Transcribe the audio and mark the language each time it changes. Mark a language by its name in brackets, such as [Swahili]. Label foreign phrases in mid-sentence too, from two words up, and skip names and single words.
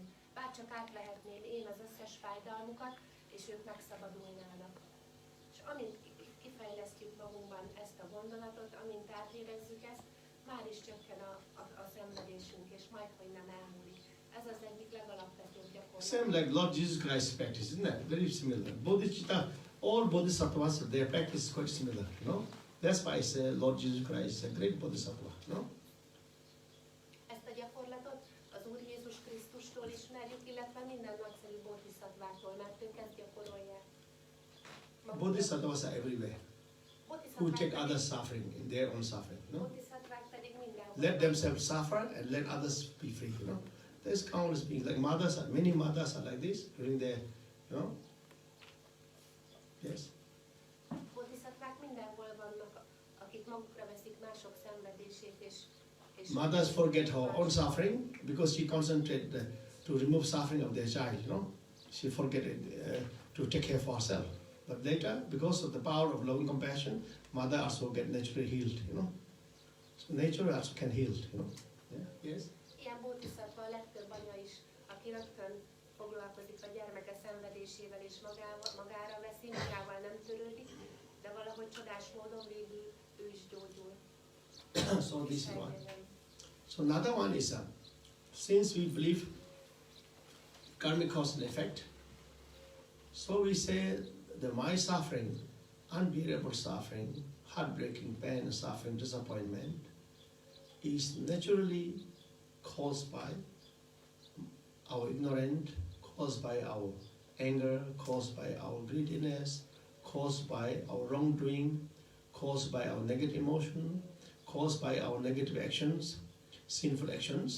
[Hungarian] Bárcsak átlehetném én az összes fájdalmukat, és ők megszabadulnának. És amint kifejlesztjük magunkban ezt a gondolatot, amint átérezzük ezt, már is csökken a szenvedésünk, és majd, hogy nem elmúlik. Ez az egyik legalapvetőbb gyakorlat. [English] Same like Lord Jesus Christ practice, isn't it? Very similar. Bodhicitta, all bodhisattvas, their practice is quite similar, That's why I say Lord Jesus Christ is a great bodhisattva, [Hungarian] Ezt a gyakorlatot az Úr Jézus Krisztustól ismerjük, illetve minden nagyszerű bodhisattvától, mert ők ezt gyakorolják. [English] Bodhisattvas are everywhere, who take others' suffering in their own suffering, [Hungarian] Bodhisattvák pedig mindenhol. [English] Let themselves suffer and let others be free, There's countless beings, like mothers, many mothers are like this, during their, Yes? [Hungarian] Bodhisattvák mindenhol vannak, akik magukra veszik mások szenvedését, és [English] Mothers forget her own suffering because she concentrated to remove suffering of their child, She forget to take care for herself. But later, because of the power of loving compassion, mother also get naturally healed, So nature also can heal, Yeah? Yes? [Hungarian] ilyen bodhisattva a legtöbb anya is, aki rögtön foglalkozik a gyermeke szenvedésével, és magára veszi, magával nem törődik, de valahogy csodás módon végül ő is gyógyul. [English] So this is one. So another one is, since we believe karmic cause and effect, so we say that my suffering, unbearable suffering, heartbreaking pain, suffering, disappointment, is naturally caused by our ignorance, caused by our anger, caused by our greediness, caused by our wrongdoing, caused by our negative emotion, caused by our negative actions, sinful actions.